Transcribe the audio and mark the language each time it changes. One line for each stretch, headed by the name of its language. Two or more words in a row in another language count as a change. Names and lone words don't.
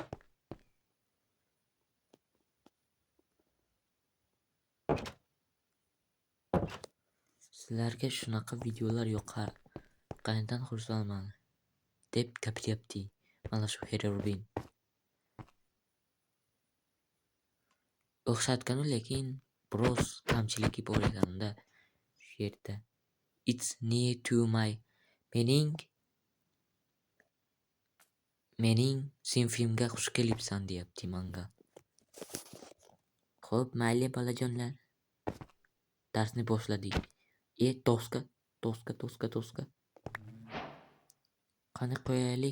Uzbek: Sizlarga shunaqa videolar yoqqanidan xursandman deb gapiryapti. Mana shu Herobrine. O'xshatganu lekin biroz kamchiligi bor ekan-da shu yerda.
English: It's near to my
Uzbek: mening sinfimga xush kelibsan deyapti manga. Xo'p, mayli bolajonlar. Darsni boshladik. Toska. Qani qo'yaylik?